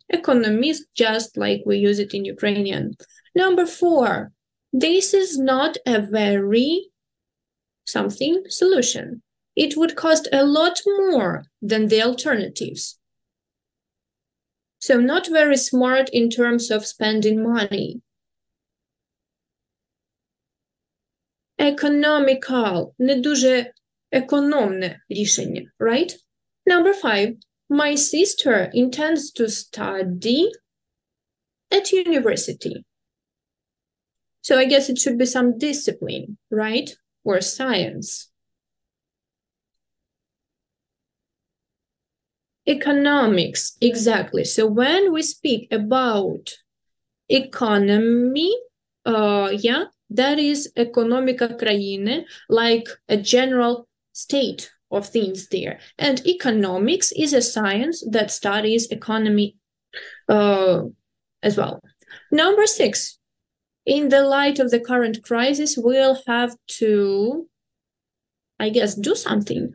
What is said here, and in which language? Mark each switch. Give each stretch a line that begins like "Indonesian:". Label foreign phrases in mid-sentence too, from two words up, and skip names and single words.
English: Economist, just like we use it in Ukrainian. Number 4, this is not a very something solution. It would cost a lot more than the alternatives. So not very smart in terms of spending money. Economical,
Ukrainian: не дуже економне рішення,
English: right? Number 5, my sister intends to study at university. So I guess it should be some discipline, right? Or science. Economics, exactly. So when we speak about economy, that is
Ukrainian: економіка країни,
English: like a general state of things there. And economics is a science that studies economy as well. Number 6, in the light of the current crisis, we'll have to, I guess, do something.